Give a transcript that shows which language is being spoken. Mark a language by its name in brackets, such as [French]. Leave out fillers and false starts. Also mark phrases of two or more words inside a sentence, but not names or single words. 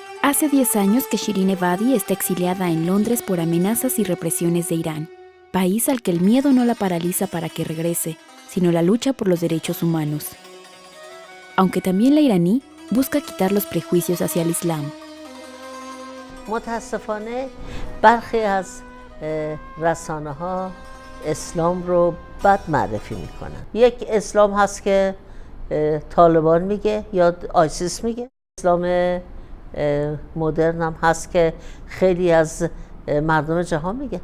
[Spanish] Hace 10 años que Shirin Ebadi está exiliada en Londres por amenazas y represiones de Irán, país al que el miedo no la paraliza para que regrese, sino la lucha por los derechos humanos. Aunque también la iraní busca quitar los prejuicios hacia el Islam. [Persian] متاسفانه برخی از رسانه‌ها اسلام رو بد معرفی میکنن. یک اسلام هست که طالبان میگه یا آیسیس میگه. اسلام مدرن هم هست که خیلی از مردم جهان میگه.